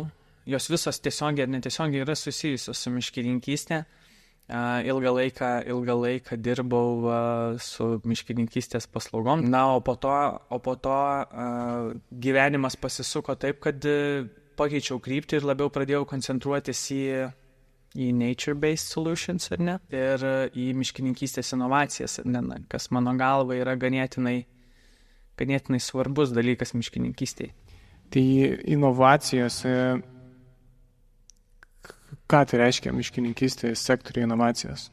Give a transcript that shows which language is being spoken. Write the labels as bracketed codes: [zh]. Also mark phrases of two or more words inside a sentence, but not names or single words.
[lt] Jos visos tiesiogiai ir netiesiogiai yra susijusios su miškininkystė. Ilgą laiką dirbau su miškininkystės paslaugom. Na, o po to gyvenimas pasisuko taip, kad pakeičiau kryptį ir labiau pradėjau koncentruotis į [en] nature-based solutions, [lt] ar ne? Ir į miškininkystės inovacijas, ar ne? Kas mano galva yra ganėtinai svarbus dalykas miškininkystėje. Tai inovacijos, ką tai reiškia miškininkystės sektoriuje inovacijos?